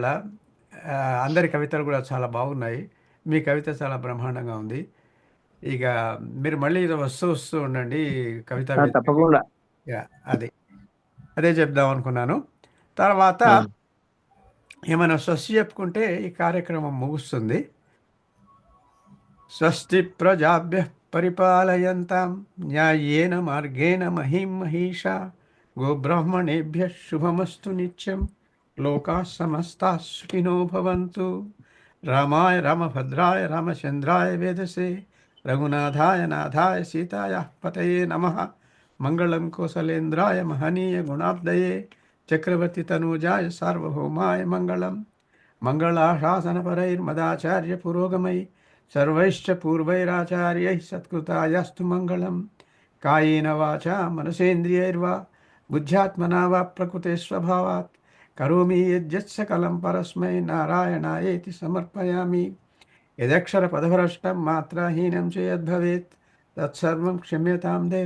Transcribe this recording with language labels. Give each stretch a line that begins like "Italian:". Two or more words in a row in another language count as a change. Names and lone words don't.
Telugu: అందరి కవితలు కూడా చాలా బాగున్నాయి. మీ కవిత చాలా బ్రహ్మాండంగా ఉంది. ఇక మీరు మళ్ళీ వస్తూ ఉండండి కవిత వేదికకి. తప్పకుండా. యా, అదే చెప్దాం అనుకున్నాను. తర్వాత ఏమైనా స్వస్తి చెప్పుకుంటే ఈ కార్యక్రమం ముగుస్తుంది.
Sanskrit: స్వస్తి ప్రజాభ్య పరిపాలయంతాం న్యాయేన మార్గేణ మహిం మహిషా గోబ్రాహ్మణేభ్య శుభమస్తు నిత్యం లోకాః సమస్తాః సుఖినో భవంతు. రామాయ రామభద్రాయ రామచంద్రాయ వేదసే రఘునాథాయ నాథాయ సీతాయాః పతయే నమః. మంగళం కోసలేంద్రాయ మహనీయ గుణాబ్దయే చక్రవర్తి తనూజాయ సార్వభౌమాయ మంగళం. మంగళాశాసనపరైర్మదాచార్య పురోగమై सर्वैश्च पूर्वैराचार्यैः सत्कृतायास्तु मङ्गलं कायेन वाचा मनसेन्द्रियैर्वा बुद्ध्यात्मना वा प्रकृते स्वभावात् करोमि यद्यत् सकलं परस्मै नारायणायेति समर्पयामि। यदक्षरपदभ्रष्टं मात्राहीनं च यद्भवेत् तत्सर्वं क्षम्यतां देव।